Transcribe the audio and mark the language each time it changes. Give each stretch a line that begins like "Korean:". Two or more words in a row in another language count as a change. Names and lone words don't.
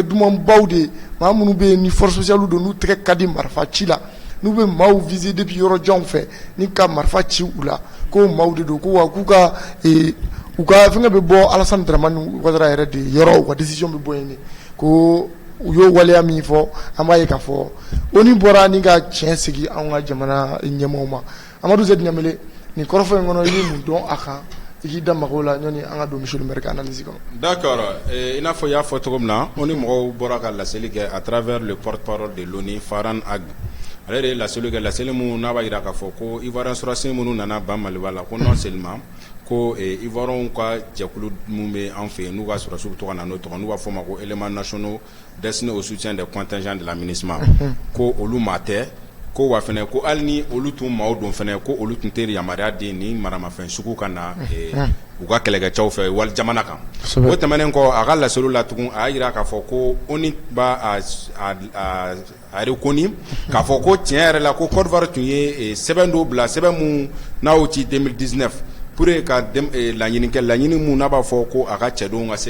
Bambara: dumanbaw de ye maa minnu bɛ yen ni
French: force spéciale
Bambara: don n'u tɛgɛ ka di marifa ci la n'u bɛ maaw viser depuis yɔrɔ janw fɛ ni ka marifa ci u la ko maaw de don ko wa k'u ka u ka fɛngɛ bɛ bɔ Alassane Dramane Ouattara yɛrɛ de yɔrɔ u ka décision bɛ bɔ yen de ko u y'o waleya min fɔ an b'a ye k'a fɔ ONU bɔra ni ka tiɲɛ segin an ka jamana ɲɛmaaw ma Amadou Z Ɲamele nin kɔrɔfɔ in kɔnɔ i ye mun dɔn a kan i k'i da mago la ɲɔni an ka don
French: monsieur le maire
Bambara: ka analyse kɔnɔ. D'accord i n'a fɔ i y'a fɔ cogo min na ONU mɔgɔw bɔra ka laseli kɛ
French: à travers le porte-parole de l'ONU
Bambara: Farhan Haq ale de ye laseli kɛ laseli mun n'a b'a jira k'a fɔ ko ivoirien sɔrɔdasi minnu nana ban Maliba la ko
French: non seulement
Bambara: ko ivoirien ka jɛkulu mun bɛ an fɛ yen n'u ka sɔrɔdasiw bɛ to ka na n'o tɔgɔ n'u b'a fɔ o ma ko
French: éléments nationaux destinés au soutien des contingents de la MINUSMA
Bambara: ko olu maa tɛ ko wa fɛnɛ ko hali ni olu tun maaw don fɛnɛ ko olu tun tɛ yamaruya di ni maramafɛn sugu ka na u ka kɛlɛkɛcɛw fɛ wali jamana kan o tɛmɛnen kɔ a ka laseliw la tugun a y'a jira k'a fɔ ko ONU b'a
French: a reconnu
Bambara: k'a fɔ ko tiɲɛ yɛrɛ la ko Côte d'Ivoire tun ye sɛbɛn dɔw bila sɛbɛn mun n'a y'o ci 2019 pour ka laɲini kɛ laɲini mun n'a b'a fɔ ko a ka cɛdenw ka se